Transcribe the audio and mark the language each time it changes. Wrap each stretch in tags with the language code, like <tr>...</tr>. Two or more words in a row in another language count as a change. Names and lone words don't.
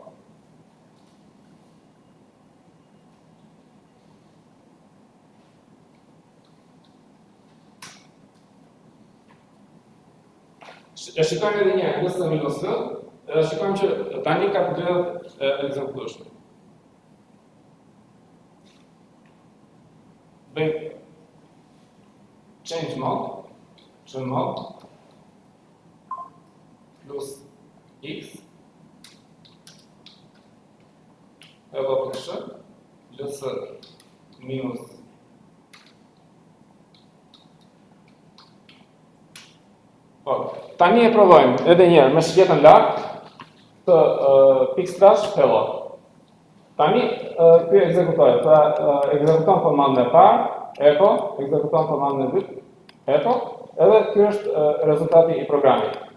<sq>E shikojmë edhe një LS-L, edhe shikojmë që tani ka të drejtat e ekzekutueshme. Bëjmë</sq> <en>change mod plus X hello.sh ls minus</en> <sq>Po, tani e provojmë edhe njerë me shikjetën lartë të // hello. Tani ky ekzekutohet, pra ekzekuton komandën e parë, echo, ekzekuton komandën e dytë, echo, edhe ky është rezultati i programit.</sq>